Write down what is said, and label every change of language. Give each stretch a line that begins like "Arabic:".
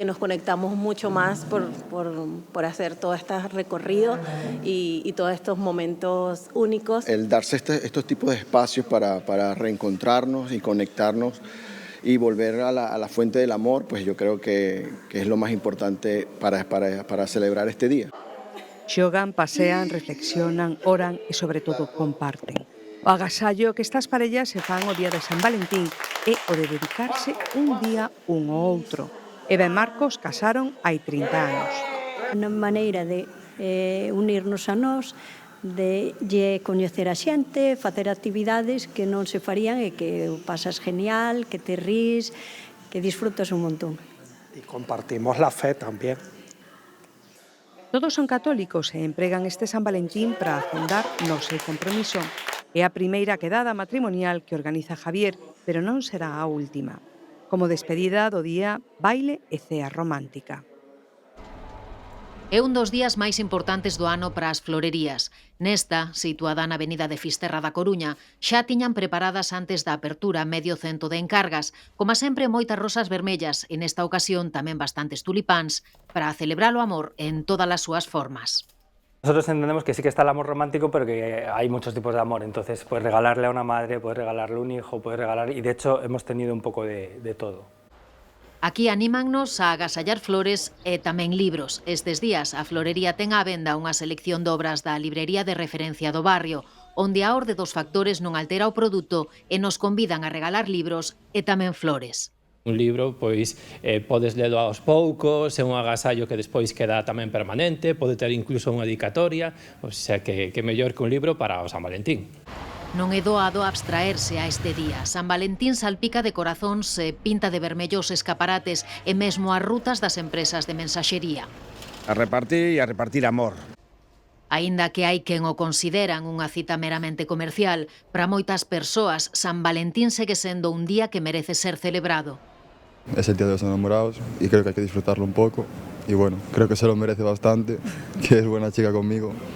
Spanish: Nos conectamos mucho más por hacer todo este recorrido y todos estos momentos únicos. El darse estos tipos de espacios para reencontrarnos y conectarnos y volver a la fuente del amor, pues yo creo que es lo más importante para celebrar este día.
Galician: Xogan, pasean, reflexionan, oran e, sobre todo, comparten. O agasallo que estas parellas se fan o día de San Valentín é o de dedicarse un día un ao outro. Eva e Marcos casaron hai 30 anos. Unha maneira de unirnos a nós, de coñecer a xente, facer actividades que non se farían e que pasas genial, que te rís, que disfrutas un montón.
Spanish: Y compartimos la fe también.
Galician: Todos son católicos e empregan este San Valentín para afondar no seu compromiso. É a primeira quedada matrimonial que organiza Javier, pero non será a última. Como despedida do día, baile e cea romántica. É un dos días máis importantes do ano para as florerías. Nesta, situada na avenida de Fisterra da Coruña, xa tiñan preparadas antes da apertura medio cento de encargas, como sempre moitas rosas vermellas e nesta ocasión tamén bastantes tulipáns, para celebrar o amor en todas as súas formas.
Spanish: Nosotros entendemos que sí que está el amor romántico, pero que hay muchos tipos de amor. Entonces, puedes regalarle a una madre, puedes regalarle a un hijo, puedes regalar... Y de hecho, hemos tenido un poco de todo.
Galician: Aquí anímannos a agasallar flores e tamén libros. Estes días, a florería ten á venda unha selección de obras da librería de referencia do barrio, onde a orde dos factores non altera o produto e nos convidan a regalar libros e tamén flores. Un libro, pois, podes lelo aos poucos, é un agasallo que despois queda tamén permanente, pode ter incluso unha dedicatoria, o sea que mellor que un libro para o San Valentín. Non é doado abstraerse a este día. San Valentín salpica de corazóns, pinta de vermellos escaparates e mesmo as rutas das empresas de mensaxería. A repartir amor. Aínda que hai quen o consideran unha cita meramente comercial, para moitas persoas San Valentín segue sendo un día que merece ser celebrado.
Spanish: Es el día de los enamorados y creo que hay que disfrutarlo un poco. Y bueno, creo que se lo merece bastante, que es buena chica conmigo.